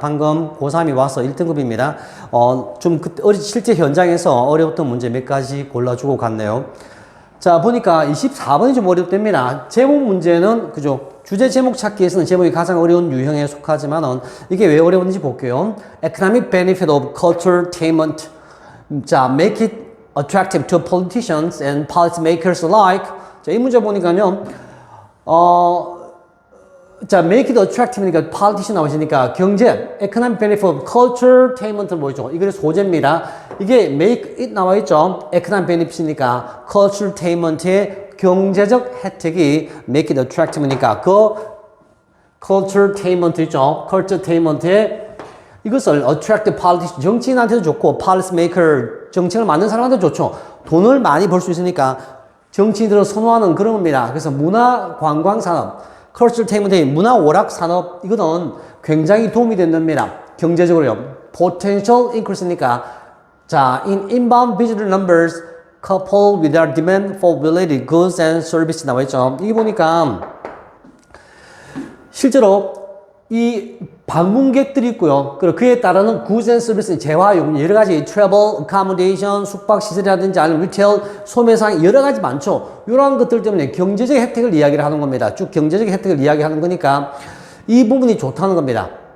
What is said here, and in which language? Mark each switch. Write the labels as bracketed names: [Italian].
[Korean] 방금 고3이 와서 1등급입니다. 실제 현장에서 어려웠던 문제 몇 가지 골라주고 갔네요. 자, 보니까 24번이 좀 어렵답니다. 제목 문제는, 그죠? 주제 제목 찾기에서는 제목이 가장 어려운 유형에 속하지만은 이게 왜 어려운지 볼게요. [English] Economic benefit of culturetainment. 자, make it attractive to politicians and policymakers alike. [Korean] 자, 이 문제 보니까요, 자, make it attractive니까 politician 나오시니까 경제, economic benefit of culturetainment는 뭐죠? 이게 소재입니다. 이게 make it 나와 있죠? economic benefit이니까 culturetainment의 경제적 혜택이 make it attractive니까 그 culturetainment 있죠? culturetainment의 이것을 attract politician, 정치인한테도 좋고 policymaker, 정책을 만든 사람한테도 좋죠. 돈을 많이 벌 수 있으니까 정치인들을 선호하는 그런 겁니다. 그래서 문화 관광 산업, culturetainment의 문화 오락 산업 이거는 굉장히 도움이 된답니다. 경제적으로요. [English] potential increase니까 [Korean] 자, [English] in inbound visitor numbers coupled with our demand for related goods and services 나와 있죠. [Korean] 이게 보니까 실제로 이 방문객들이 있고요. 그리고 그에 따르는 goods and services, 재화요금, 여러 가지 travel, accommodation, 숙박시설이라든지 아니면 리테일, 소매상 여러 가지 많죠. 이러한 것들 때문에 경제적 혜택을 이야기를 하는 겁니다. 쭉 경제적 혜택을 이야기하는 거니까 이 부분이 좋다는 겁니다.